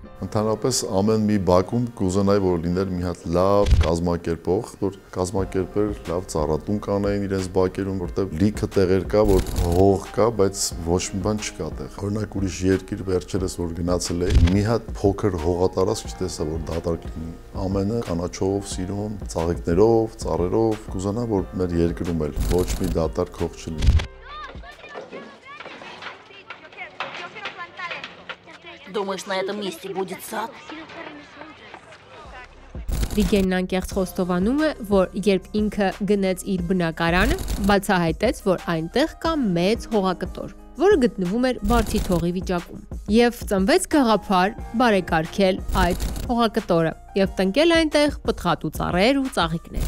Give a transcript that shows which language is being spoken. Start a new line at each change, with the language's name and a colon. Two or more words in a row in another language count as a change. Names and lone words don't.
Armenian: Ընդհանրապես ամեն մի բակում կուզենայի, որ լիներ մի հատ լավ կազմակերպող, որ կազմակերպեր լավ ծառատուն կանային իրենց բակերում, որտեղ լիքը տեղեր կա, որ հող կա, բայց ոչ մի բան չկա տեղ։ Օրինակ ուրիշ երկիր վերջերս որ գնացել էի, մի հատ փոքր հողատարածք չտեսա, որ դատարկ լինի։ Ամենը կանաչով, սիրում, ծաղիկներով, ծառերով, կուզենա, որ մեր երկրում էլ ոչ մի դատարկ հող չլինի։
Russian: Думаешь, на этом месте будет сад?
Armenian: Վիգենն անկեղծ խոստովանում է, որ երբ ինքը գնեց իր բնակարանը, բացահայտեց, որ այնտեղ կա մեծ հողակտոր, որը գտնվում էր բարձի թողի վիճակում, եւ ծնվեց գաղափար բարեկարգել այդ հողակտորը եւ տնկել այնտեղ պտղատու ծառեր ու ծաղիկներ։